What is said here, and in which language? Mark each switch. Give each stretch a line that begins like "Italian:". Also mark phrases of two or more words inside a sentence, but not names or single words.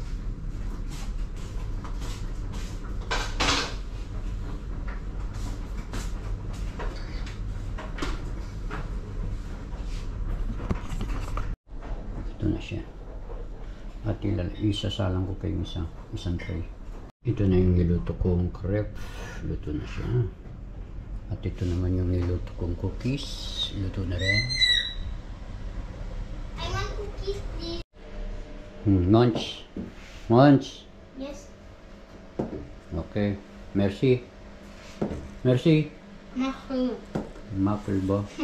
Filipino: Ito na siya. At isasalang ko kayo isang tray. Ito na yung niluto kong crepe. Luto na siya. At ito naman yung niluto kong cookies. Luto na rin.
English: I want cookies, please. Munch. Munch. Yes.
French: Okay. Merci. Merci.
Filipino: Mahal. Muffle ba?